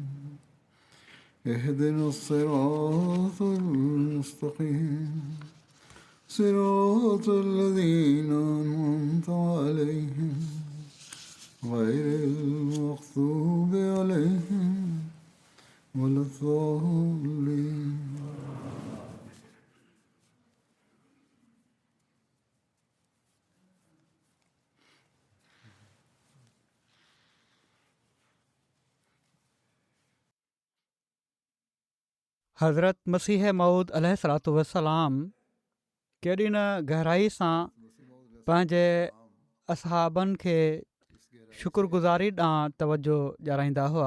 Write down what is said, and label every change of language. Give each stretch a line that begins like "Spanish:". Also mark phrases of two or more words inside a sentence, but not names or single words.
Arabic: اهدنا الصراط المستقيم صراط الذين أنعمت عليهم غير المغضوب عليهم ولا الضالين.
Sindhi: हज़रत मसीह मऊद
Arabic: عليه الصلاة والسلام
Sindhi: केॾी न गहराई सां पंहिंजे असहाबनि खे शुक्रगुज़ारी ॾांहुं तवजो ॾियाराईंदा हुआ.